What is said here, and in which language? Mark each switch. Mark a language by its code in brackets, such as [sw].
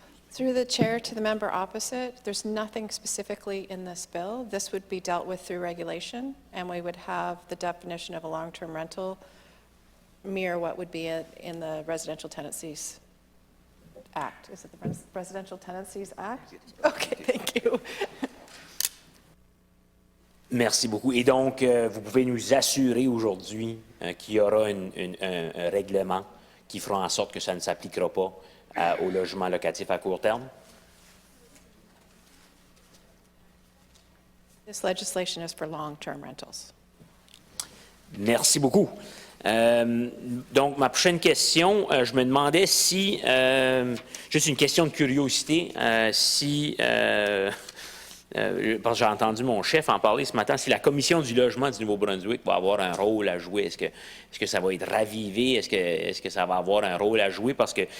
[en] Through the chair to the member opposite, there's nothing specifically in this bill. This would be dealt with through regulation, and we would have the definition of a long-term rental mirror what would be in the Residential Tenancies Act. Is it the Residential Tenancies Act? Okay, thank you. [fr] Merci beaucoup. Et donc, vous pouvez nous assurer aujourd'hui qu'il y aura un règlement qui fera en sorte que ça ne s'appliquera pas au logement locatif à court terme? [en] This legislation is for long-term rentals. [fr] Merci beaucoup. Donc, ma prochaine question, je me demandais si, juste une question de curiosité, parce que j'ai entendu mon chef en parler ce matin, si la Commission du logement du Nouveau-Brunswick va avoir un rôle à jouer, est-ce que ça va être ravivé, est-ce que ça va avoir un rôle à jouer, parce que